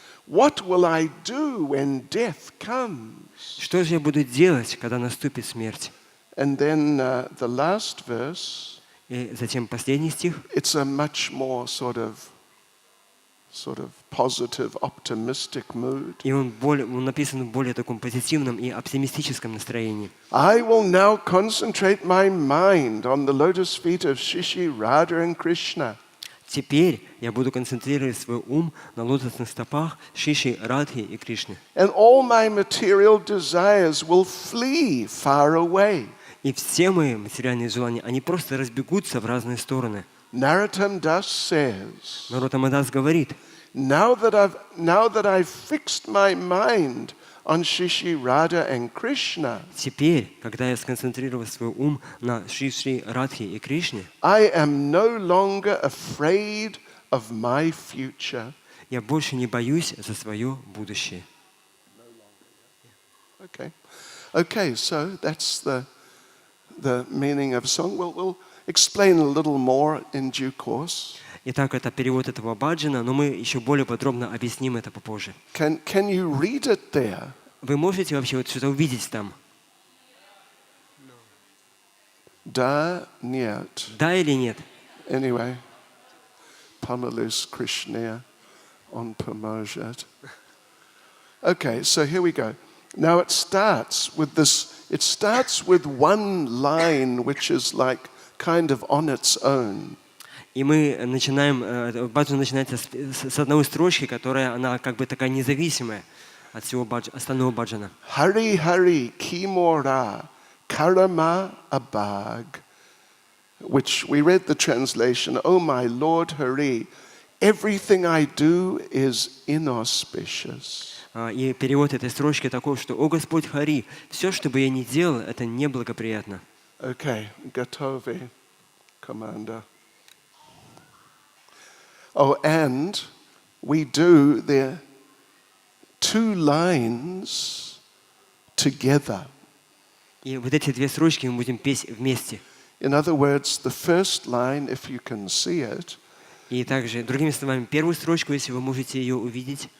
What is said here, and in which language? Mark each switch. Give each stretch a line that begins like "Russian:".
English: What will I do when death comes?
Russian: Что же я буду делать, когда наступит смерть?
English: And then the last verse,
Russian: И затем последний стих.
English: it's a much more sort of positive, optimistic mood.
Russian: И он написан в более таком позитивном и оптимистическом настроении.
English: I will now concentrate my mind on the lotus feet of Shishi, Radha and Krishna.
Russian: Теперь я буду концентрировать свой ум на лотосных стопах Шиши, Радхи и Кришны.
English: And all my material desires will flee far away.
Russian: И все мои материальные желания, они просто разбегутся в разные стороны.
English: Narottam Das says,
Russian: Нароттама Дас говорит:
English: now that I've fixed my mind on Shishi, Radha and Krishna,
Russian: теперь, когда я сконцентрировал свой ум на Шиши, Радхи и Кришне,
English: I am no longer afraid of my future.
Russian: я больше не боюсь за свое будущее.
English: Okay, so that's the meaning of song. We'll explain a little more in due course.
Russian: Итак, это перевод этого баджана, но мы еще более подробно объясним это попозже.
English: Can you read it there?
Russian: Вы можете вообще вот что-то увидеть там? Da, нет. Да или нет?
English: Anyway, Pamalus Krishna on Pamojet. Okay, so here we go. Now it starts with one line which is like kind of on its own.
Russian: И мы начинаем, баджан начинается с одной строчки, которая, она как бы такая независимая от всего остального баджана.
English: Hari Hari Kimora Karama Abag, which we read the translation, Oh my Lord Hari, everything I do is inauspicious.
Russian: И перевод этой строчки такой, что «О Господь Хари, все, что бы я ни делал, это неблагоприятно».
English: Okay, Gatovi, Commander. Oh, and we do the two lines together.
Russian: И вот эти две строчки мы будем петь вместе.
English: In other words, the first line, if you can see it,
Russian: И также, другими словами, первую строчку, если вы можете ее увидеть.